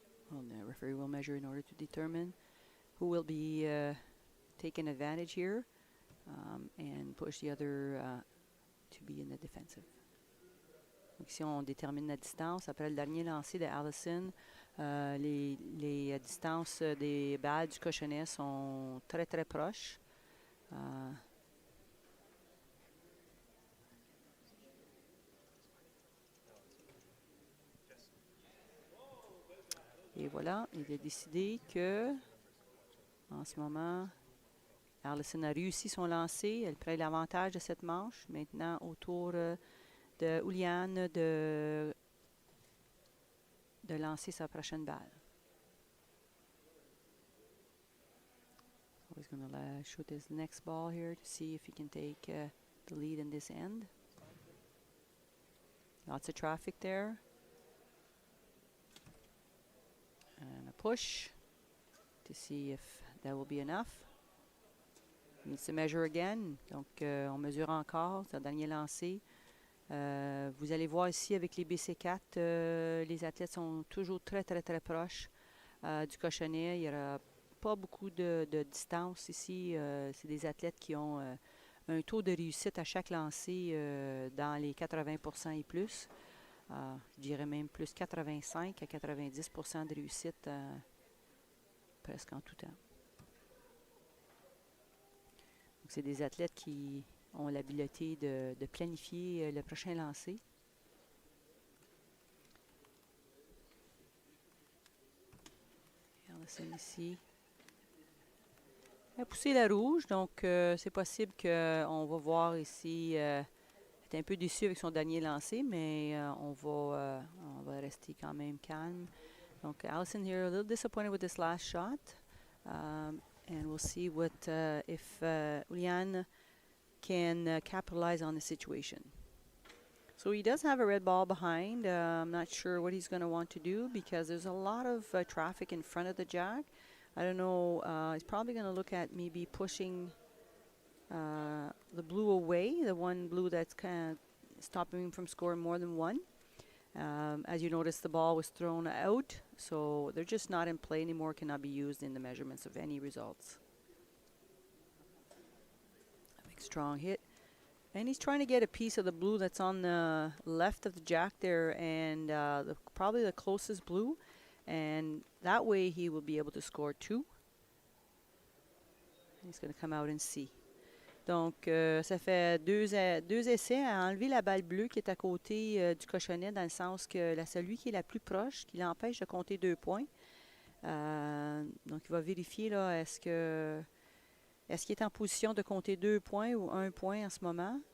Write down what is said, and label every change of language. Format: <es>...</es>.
<en>Well, the referee will measure in order to determine who will be taking advantage here and push the other to be in the defensive.</en> <fr>Donc ici, on détermine la distance. Après le dernier lancer de Alison, les distances des balles du cochonnet sont très, très proches. Et voilà, il a décidé que, en ce moment, Alison a réussi son lancer. Elle prend l'avantage de cette manche. Maintenant, au tour de Iulian de lancer sa prochaine balle.</fr> <en>So he's going to shoot his next ball here to see if he can take the lead in this end. Lots of traffic there. And a push to see if that will be enough. He needs to measure again.</en> <fr>Donc, on mesure encore. C'est le dernier lancé. Vous allez voir ici avec les BC4, les athlètes sont toujours très, très, très proches du cochonnet. Il n'y aura pas beaucoup de distance ici. C'est des athlètes qui ont un taux de réussite à chaque lancé dans les 80% et plus. Je dirais même plus 85 à 90% de réussite presque en tout temps. Donc, c'est des athlètes qui ont l'habileté de planifier le prochain lancer. Allison ici. Elle a poussé la rouge, donc c'est possible qu'on va voir ici. Elle est un peu déçue avec son dernier lancé, mais on va rester quand même calme.</fr> <en>Donc Alison here a little disappointed with this last shot. And we'll see what if Iulian can capitalize on the situation. So he does have a red ball behind. I'm not sure what he's going to want to do because there's a lot of traffic in front of the jack. I don't know. He's probably going to look at maybe pushing the blue away, the one blue that's kind of stopping him from scoring more than one. As you notice, the ball was thrown out, so they're just not in play anymore, cannot be used in the measurements of any results. A big strong hit. And he's trying to get a piece of the blue that's on the left of the jack there, and probably the closest blue. And that way he will be able to score 2. He's going to come out and see. Donc, ça fait deux essais à enlever la balle bleue qui est à côté du cochonnet, dans le sens que celui qui est la plus proche, qui l'empêche de compter 2 points. Donc, il va vérifier là, est-ce qu'il est en position de compter 2 points ou 1 point en ce moment.</en>